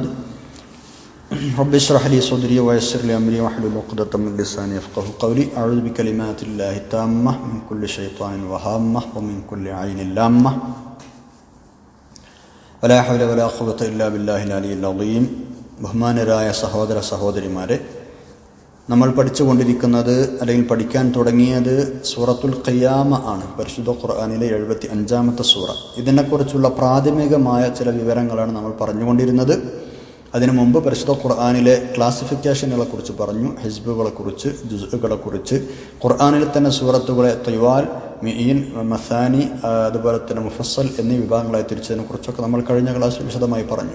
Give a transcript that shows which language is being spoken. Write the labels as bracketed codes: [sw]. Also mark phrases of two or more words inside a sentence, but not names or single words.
[ar] رب اشرح لي صدري ويسر لي أمري واحلل عقدة من لساني يفقهوا قولي. أعوذ بكلمات الله التامة من كل شيطان وهامة ومن كل عين لامة ولا حول ولا قوة إلا بالله العلي العظيم. [ml] ബഹുമാനരായ സഹോദര സഹോദരിമാരെ, നമ്മൾ പഠിച്ചുകൊണ്ടിരിക്കുന്നത് അല്ലെങ്കിൽ പഠിക്കാൻ തുടങ്ങിയത് സൂറത്തുൽ ഖിയാമ ആണ്. പരിശുദ്ധ ഖുർആനിലെ 75-ാമത്തെ സൂറ. ഇതിനെക്കുറിച്ചുള്ള പ്രാഥമികമായ ചില വിവരങ്ങളാണ് നമ്മൾ പറഞ്ഞുകൊണ്ടിരുന്നത്. അതിനു മുമ്പ് പരിശുദ്ധ ഖുർആനിലെ ക്ലാസിഫിക്കേഷനുകളെക്കുറിച്ച് പറഞ്ഞു, ഹിസ്ബുകളെക്കുറിച്ച്, ജുസ്ഉകളെക്കുറിച്ച്, ഖുർആനിൽ തന്നെ സൂറത്തുകളെ ത്വയ്വാൽ, മിഈൻ, മസാനി, അതുപോലെ തന്നെ മുഫസ്സൽ എന്നീ വിഭാഗങ്ങളായി തിരിച്ചതിനെക്കുറിച്ചൊക്കെ നമ്മൾ കഴിഞ്ഞ ക്ലാസ്സിൽ വിശദമായി പറഞ്ഞു.